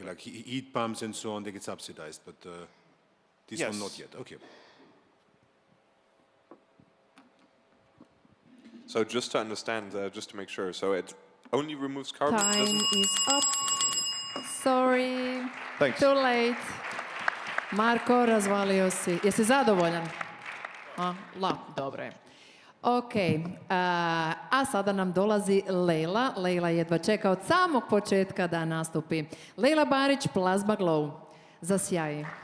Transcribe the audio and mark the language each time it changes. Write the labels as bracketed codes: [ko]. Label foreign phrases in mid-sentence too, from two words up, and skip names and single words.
[en] Okay, like heat pumps and so on, they get subsidized, but this yes. one not yet. Okay. So just to understand, just to make sure, so it only removes carbon? Time is up. Sorry. Thanks. Too late. [hr] Marko, razvalio si. Jesi zadovoljan? Dobro je. Ok, a sada nam dolazi Lejla. Lejla jedva čeka od samog početka da nastupi. Lejla Barić, Plasma Glow. Zasjaji.